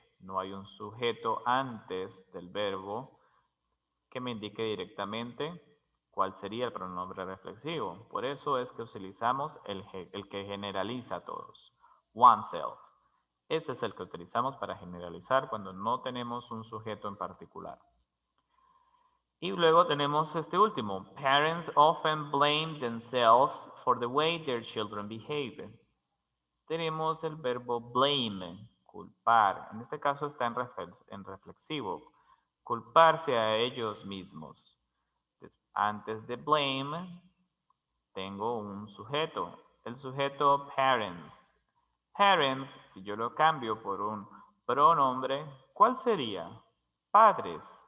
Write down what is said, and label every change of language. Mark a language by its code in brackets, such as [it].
[es] No hay un sujeto antes del verbo que me indique directamente cuál sería el pronombre reflexivo. Por eso es que utilizamos el que generaliza a todos. Oneself. Ese es el que utilizamos para generalizar cuando no tenemos un sujeto en particular. Y luego tenemos este último. [en] Parents often blame themselves for the way their children behave. [es] Tenemos el verbo blame, culpar. En este caso está en reflexivo. Culparse a ellos mismos. Antes de blame tengo un sujeto. El sujeto parents. Parents, si yo lo cambio por un pronombre, ¿cuál sería? Padres.